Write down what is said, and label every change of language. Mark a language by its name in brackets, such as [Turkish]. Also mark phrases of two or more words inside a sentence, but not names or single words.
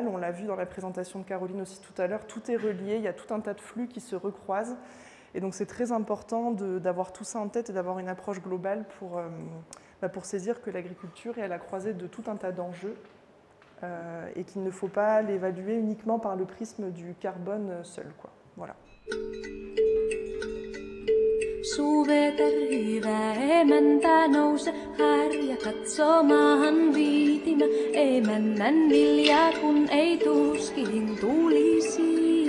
[French] On l'a vu dans la présentation de Caroline aussi tout à l'heure, tout est relié, il y a tout un tas de flux qui se recroisent. Et donc c'est très important d'avoir tout ça en tête et d'avoir une approche globale pour saisir que l'agriculture est à la croisée de tout un tas d'enjeux et qu'il ne faut pas l'évaluer uniquement par le prisme du carbone seul, quoi. Voilà. [Finnish] Suveter hyvä emäntä nouse, harja katsomaan viitinä. Emännän vilja kun ei tuskin tulisi.